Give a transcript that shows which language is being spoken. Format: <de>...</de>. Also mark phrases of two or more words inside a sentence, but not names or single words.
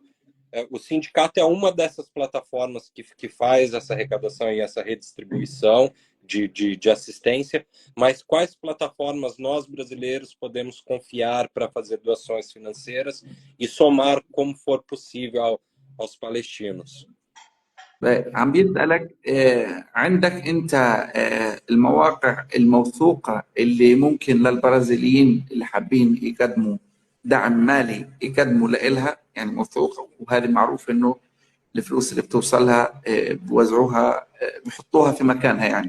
<pt>O sindicato é uma dessas plataformas que faz essa arrecadação e essa redistribuição de assistência, mas quais plataformas nós, brasileiros, podemos confiar para fazer doações financeiras e somar como for possível aos palestinos?</pt> <ar>عم بيسألك عندك أنت المواقع الموثوقة اللي ممكن للبرازيليين اللي حابين يقدموا دعم مالي يقدموا لإلها، يعني موثوقة، وهذه معروف إنه الفلوس اللي بتوصلها بوزعوها بحطوها في مكانها يعني</ar>